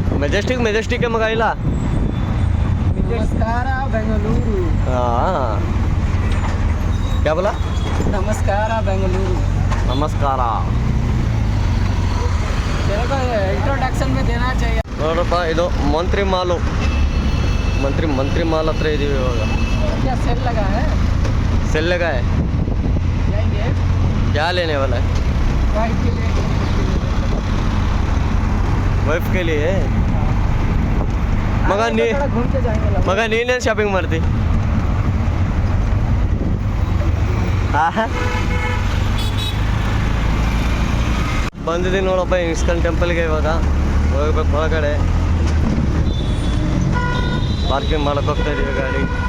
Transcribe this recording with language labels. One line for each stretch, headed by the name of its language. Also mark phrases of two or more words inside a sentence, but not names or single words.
Kannada: ಮೆಜೆಸ್ಟಿಕ್ ಮಗ ಇಲ್ಲ. ನಮಸ್ಕಾರ ಬೆಂಗಳೂರು.
Hindi: हाँ क्या बोला?
Kannada: ನಮಸ್ಕಾರ ಬೆಂಗಳೂರು. ನಮಸ್ಕಾರ.
Hindi: तेरे को इंट्रोडक्शन में देना चाहिए.
Kannada: ನೋಡಪ್ಪ ಇದು ಮಂತ್ರಿ ಮಾಲು. ಮಂತ್ರಿ ಮಾಲ್ ಹತ್ರ ಇದೀವಿ ಇವಾಗ.
Hindi: क्या सेल लगा है? सेल लगा है. जाएंगे. क्या लेने वाला है? वाइफ के लिए. वाइफ के लिए मगा नी घूम के जाएंगे.
Kannada: मगा ನೀನೇನು ಶಾಪಿಂಗ್ ಮಾಡ್ತಿ? ಬಂದಿದ್ದೀನಿ ನೋಡಪ್ಪ ಇಸ್ಕಾನ್ ಟೆಂಪಲ್ಗೆ. ಇವಾಗ ಹೋಗ್ಬೇಕು ಒಳಗಡೆ. ಪಾರ್ಕಿಂಗ್ ಮಾಡಕ್ಕೆ ಹೋಗ್ತಾ ಇದೀವಿ ಗಾಡಿ.